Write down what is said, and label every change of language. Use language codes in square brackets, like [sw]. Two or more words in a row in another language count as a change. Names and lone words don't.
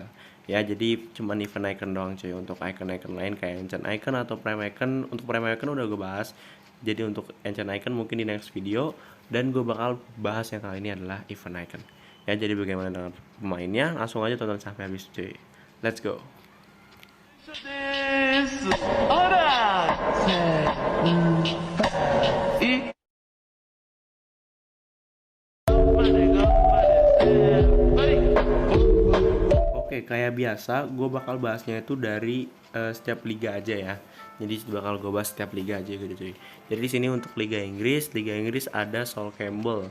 [id] Ya, jadi cuman [en] event icon [id] doang cuy. Untuk icon-icon lain kayak Ancient Icon atau Prime Icon, untuk Prime Icon udah gue bahas. Jadi untuk Ancient Icon mungkin di [en] next video, [id] dan gue bakal bahas yang kali ini adalah [en] event icon. [id] Ya, jadi bagaimana dengan pemainnya? Langsung aja tonton sampai habis cuy. [en] Let's go. ですほらせーい [id] Oke, kayak biasa, gue bakal bahasnya itu dari setiap liga aja ya. Jadi bakal gue bahas setiap liga aja gitu cuy. Jadi di sini untuk Liga Inggris ada Sol Campbell.